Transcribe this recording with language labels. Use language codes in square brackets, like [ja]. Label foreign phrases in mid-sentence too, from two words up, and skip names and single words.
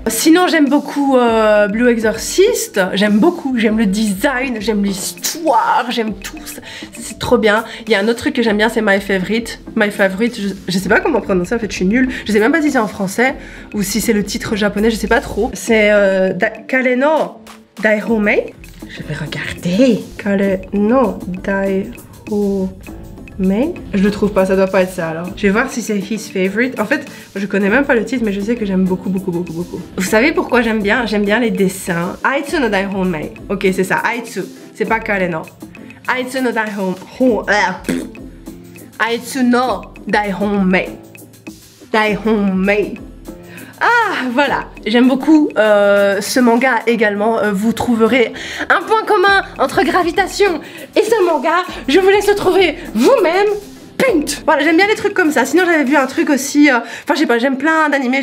[fr] Sinon, j'aime beaucoup Blue Exorcist, j'aime le design, j'aime l'histoire, j'aime tout, c'est trop bien. Il y a un autre truc que j'aime bien, c'est My Favorite. My Favorite, je sais pas comment prononcer, en fait je suis nulle, je sais même pas si c'est en français, ou si c'est le titre japonais, je sais pas trop. C'est Kale no Daihomei. Je vais regarder. Kale no Daihomei. Je le trouve pas, ça doit pas être ça alors. Je vais voir si c'est his favorite. En fait, je connais même pas le titre, mais je sais que j'aime beaucoup. Vous savez pourquoi j'aime bien? J'aime bien les dessins. Aitsu no Daihomei. Ok, c'est ça. Aitsu. C'est pas Kale no. Aitsu no Daihomei. Aitsu no Daihomei. Daihomei. Ah, voilà, j'aime beaucoup ce manga également. Vous trouverez un point commun entre Gravitation et ce manga. Je vous laisse le trouver vous-même. Punt. Voilà, j'aime bien les trucs comme ça. Sinon, j'avais vu un truc aussi... Enfin, je sais pas, j'aime plein d'animés.